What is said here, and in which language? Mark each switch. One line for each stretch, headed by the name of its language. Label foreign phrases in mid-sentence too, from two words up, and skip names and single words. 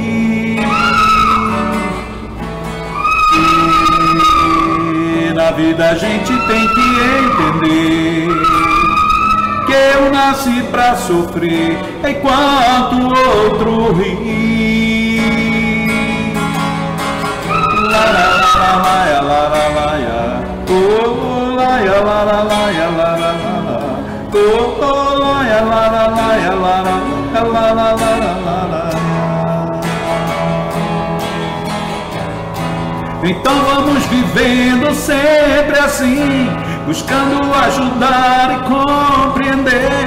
Portuguese: E na vida a gente tem que entender que eu nasci pra sofrer enquanto o outro ri. La la la la la la la la, oh la la la la la la la. Então vamos vivendo sempre assim, buscando ajudar e compreender.